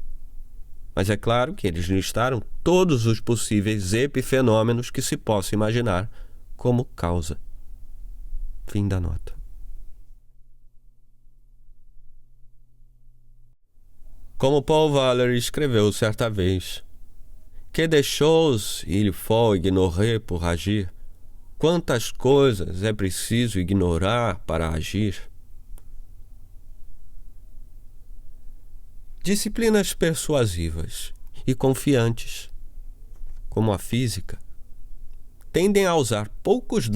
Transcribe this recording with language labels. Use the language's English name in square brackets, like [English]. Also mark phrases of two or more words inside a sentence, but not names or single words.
[Portuguese] Mas é claro que eles listaram todos os possíveis epifenômenos que se possa imaginar como causa. Fim da nota. Como Paul Valéry escreveu certa vez: [French] Que des choses il faut ignorer pour agir? [Portuguese] Quantas coisas é preciso ignorar para agir? Disciplinas persuasivas e confiantes, como a física, tendem a usar poucos